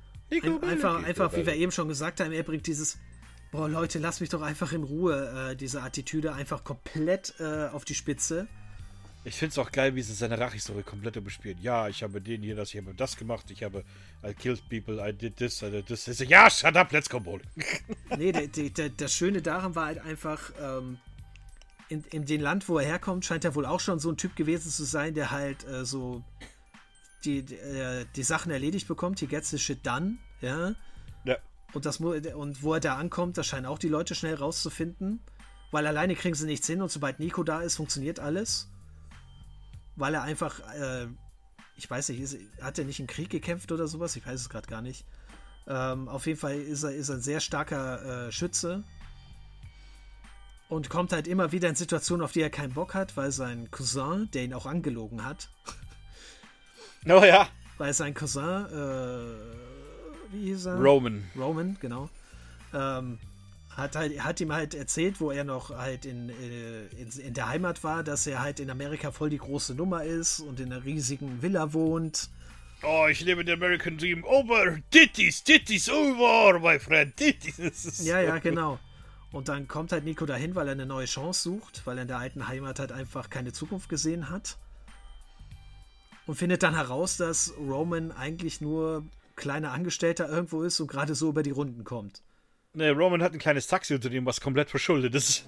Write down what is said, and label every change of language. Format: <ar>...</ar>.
<de>Nico einfach, wie wir eben schon gesagt haben, er bringt dieses, boah Leute, lass mich doch einfach in Ruhe, diese Attitüde einfach komplett auf die Spitze. Ich find's auch geil, wie sie seine Rache-Story komplett überspielt. Ja, ich habe den hier, das, ich habe das gemacht, ich habe</de> <en>I killed people, I did this.</en> <de>Ja,</de> <en>yeah, shut up, let's go bowling.</en> <de>Nee, das Schöne daran war halt einfach, in dem Land, wo er herkommt, scheint er wohl auch schon so ein Typ gewesen zu sein, der halt so die Sachen erledigt bekommt,</de> <en>he gets the shit done,</en> <de>ja. Ja. Und wo er da ankommt, da scheinen auch die Leute schnell rauszufinden, weil alleine kriegen sie nichts hin und sobald Nico da ist, funktioniert alles. Weil er einfach, ich weiß nicht, hat er nicht im Krieg gekämpft oder sowas? Ich weiß es gerade gar nicht. Auf jeden Fall ist er ein sehr starker Schütze und kommt halt immer wieder in Situationen, auf die er keinen Bock hat, weil sein Cousin, der ihn auch angelogen hat. Oh ja. Weil sein Cousin, wie hieß er? Roman, genau. Hat ihm halt erzählt, wo er noch halt in der Heimat war, dass er halt in Amerika voll die große Nummer ist und in einer riesigen Villa wohnt. Oh, ich lebe den American Dream.</de> <en>Over, titties over, my friend, titties.</en> <de>Ja, genau. Und dann kommt halt Nico dahin, weil er eine neue Chance sucht, weil er in der alten Heimat halt einfach keine Zukunft gesehen hat. Und findet dann heraus, dass Roman eigentlich nur kleiner Angestellter irgendwo ist und gerade so über die Runden kommt. Nee, Roman hat ein kleines Taxi unter dem, was komplett verschuldet ist.</de>